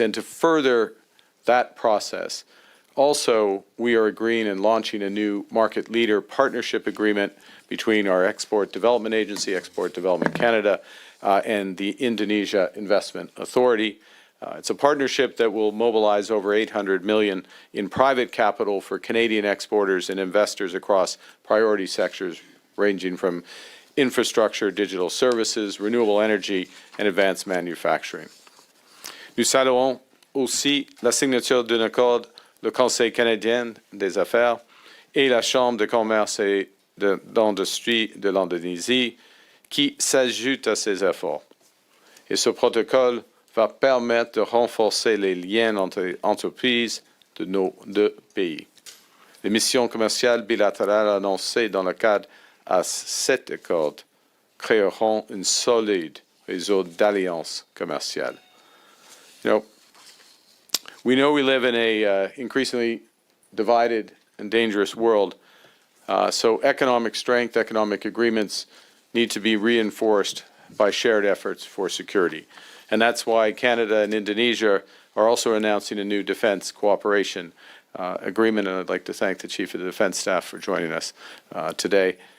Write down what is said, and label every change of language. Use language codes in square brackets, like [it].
[en] And to further that process, also we are agreeing and launching a new market leader partnership agreement between our Export Development Agency, Export Development Canada, and the Indonesia Investment Authority. It's a partnership that will mobilize over $800 million in private capital for Canadian exporters and investors across priority sectors ranging from infrastructure, digital services, renewable energy, and advanced manufacturing. [fr] Nous saluons aussi la signature d'un accord le Conseil canadien des affaires et la Chambre de commerce et d'industrie de l'Indonésie qui s'ajoute à ces efforts. Et ce protocole va permettre de renforcer les liens entre les entreprises de nos deux pays. Les missions commerciales bilatérales annoncées dans le cadre à cet accord créeront un solide réseau d'alliances commerciales. [en] We know we live in a increasingly divided and dangerous world, so economic strength, economic agreements need to be reinforced by shared efforts for security. And that's why Canada and Indonesia are also announcing a new defense cooperation agreement, and I'd like to thank the Chief of the Defense Staff for joining us today.